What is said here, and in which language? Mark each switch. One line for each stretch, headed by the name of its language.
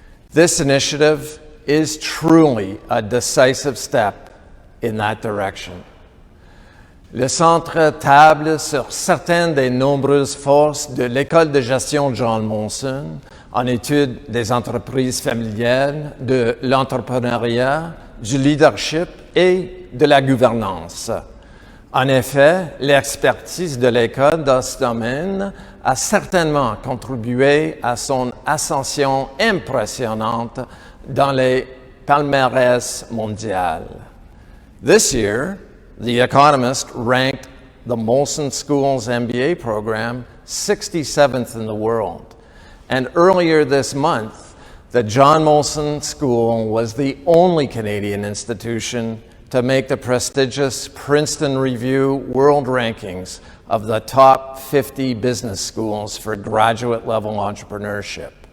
English: This initiative is truly a decisive step in that direction.
French: Le Centre table sur certaines des nombreuses forces de l'École de gestion John Molson en études des entreprises familiales, de l'entrepreneuriat, du leadership et de la gouvernance. En effet, l'expertise de l'école dans ce domaine a certainement contribué à son ascension impressionnante dans les palmarès mondiales.
English: This year, The Economist ranked the Molson School's MBA program 67th in the world. And earlier this month, the John Molson School was the only Canadian institution to make the prestigious Princeton Review World Rankings of the top 50 business schools for graduate-level entrepreneurship.